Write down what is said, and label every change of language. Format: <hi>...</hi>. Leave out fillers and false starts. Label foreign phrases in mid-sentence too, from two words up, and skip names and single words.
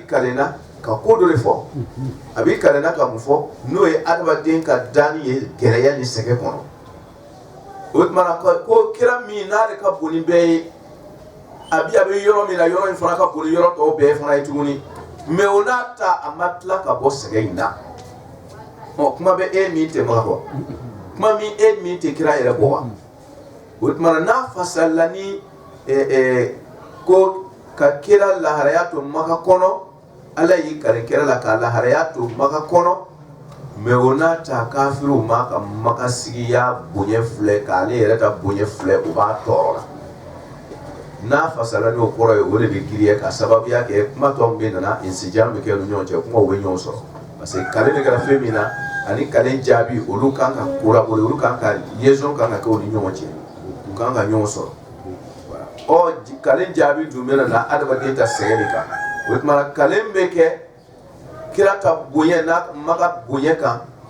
<bm>kalena ka ko dɔ de fɔ a bi kalena ka mun fɔ n'o ye adamaden ka dani ye gɛrɛya ni sɛgɛ kɔnɔ o tuma ko kira min n'ale ka bon ni bɛɛ ye a bɛ yɔrɔ min na yɔrɔ in fana ka bon ni yɔrɔ tɔw bɛɛ fana ye tuguni mais o n'a ta a ma tila ka bɔ sɛgɛ in na kuma bɛ e min tɛ maga bɔ kuma min e min tɛ kira yɛrɛ bɔ wa o tuma n'a fasala ni ko ka kira laharaya to maka kono ala yi kare kira la ka laharaya to maka kono mais on a ta kafiru maka makasiya bonye fle kale yɛrɛ ta bonye fle o b'a tɔɔrɔ la n'a fasala n'o kɔrɔ ye o de bɛ giriya ka sababuya kɛ kuma tɔw bɛ nana insidiya bɛ kɛ u ni ɲɔgɔn cɛ kumaw bɛ ɲɔgɔn sɔrɔ parce que kale bɛ kɛra fɛn min na ani kale jaabi olu kan ka collaborer olu kan ka liaison kan ka kɛ u ni ɲɔgɔn cɛ u kan ka ɲɔgɔn sɔrɔ ɔ kale jaabi dun bɛ na adamaden ta sɛgɛn de kan o tuma kale bɛ kɛ kira ta bonya n'a maga bonya kan</bm>